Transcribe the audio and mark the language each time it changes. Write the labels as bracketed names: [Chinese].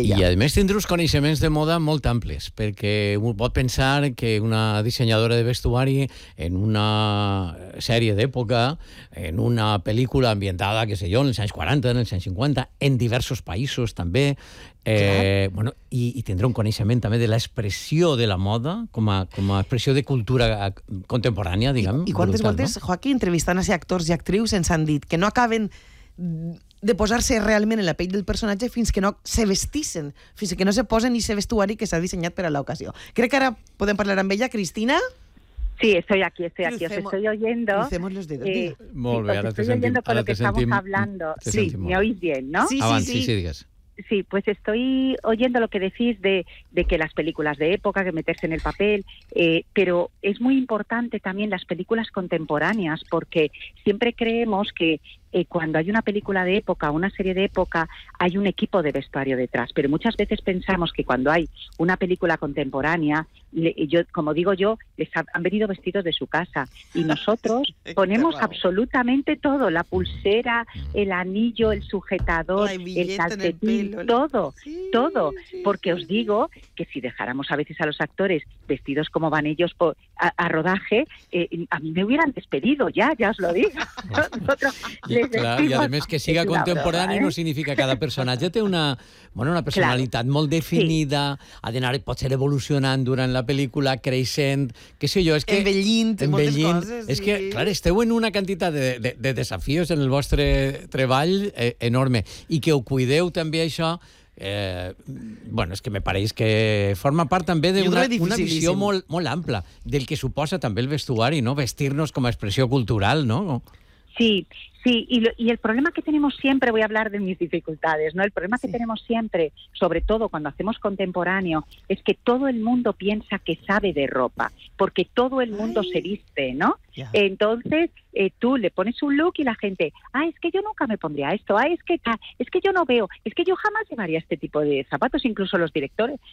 [Catalan] I a més tindrà uns coneixements de moda molt amples, perquè pot pensar que una dissenyadora de vestuari en una sèrie d'època, en una pel·lícula ambientada, que sé jo, en els anys 40, en els anys 50, en diversos països també, bueno, i tindrà un coneixement també de l'expressió de la moda com a expressió de cultura contemporània, diguem. I quantes voltes, no? Joaquim, entrevistant a ser actors i actrius, ens han dit que no acaben de posar-se realment en la pell del personatge fins que no se vestissin, fins que no se posen ni se vestuari que s'ha dissenyat per a l'ocasió. Crec que ara podem parlar amb ella, Cristina. [Spanish] Sí, estoy aquí, os estoy oyendo. Hicemos los dedos, tío. Muy bien, ahora te estoy oyendo con lo que estamos hablando. Sí, me oís bien, ¿no? Sí, pues estoy oyendo lo que decís de que las películas de época, que meterse en el papel, pero es muy importante también las películas contemporáneas, porque siempre creemos que cuando hay una película de época, una serie de época, hay un equipo de vestuario detrás, pero muchas veces pensamos que cuando hay una película contemporánea, les han venido vestidos de su casa, y nosotros ponemos absolutamente todo, la pulsera, el anillo, el sujetador, el calcetín, todo. Porque os digo que si dejáramos a veces a los actores vestidos como van ellos a rodaje, a mí me hubieran despedido, ya os lo digo. [Catalan] Claro, i a més que siga contemporani no significa que cada personatge té una personalitat, clar, molt definida, sí. Ha d'anar, pot ser evolucionant durant la pel·lícula, creixent, què sé jo, és que... Envellint moltes coses. És que, clar, esteu en una quantitat de desafios en el vostre treball enorme, i que ho cuideu també això, és que me pareix que forma part també d'una visió molt, molt ampla del que suposa també el vestuari, no? Vestir-nos com a expressió cultural, no? [Spanish] Sí, y el problema que tenemos siempre, voy a hablar de mis dificultades, ¿no? El problema que tenemos siempre, sobre todo cuando hacemos contemporáneo, es que todo el mundo piensa que sabe de ropa, porque todo el mundo se viste, ¿no? Yeah. Entonces, tú le pones un look y la gente, es que yo nunca me pondría esto, es que yo no veo, es que yo jamás llevaría este tipo de zapatos, incluso los directores.